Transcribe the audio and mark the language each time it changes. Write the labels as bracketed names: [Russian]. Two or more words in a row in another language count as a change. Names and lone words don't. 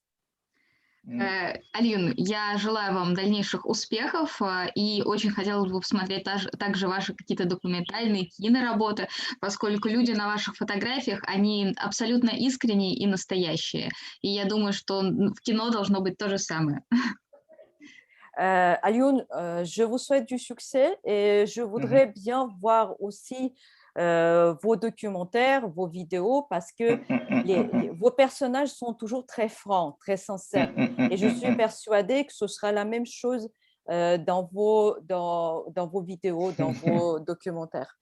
[Russian] Алиюн, я желаю вам дальнейших успехов и очень хотелось бы посмотреть также ваши какие-то документальные киноработы, поскольку люди на ваших фотографиях, они абсолютно искренние и настоящие. И я думаю, что в кино должно быть то же самое. [French] Alioune, je vous souhaite du succès et je voudrais bien voir aussi vos documentaires, vos vidéos, parce que vos personnages sont toujours très francs, très sincères. Et je suis persuadée que ce sera la même chose dans vos vidéos, dans vos documentaires.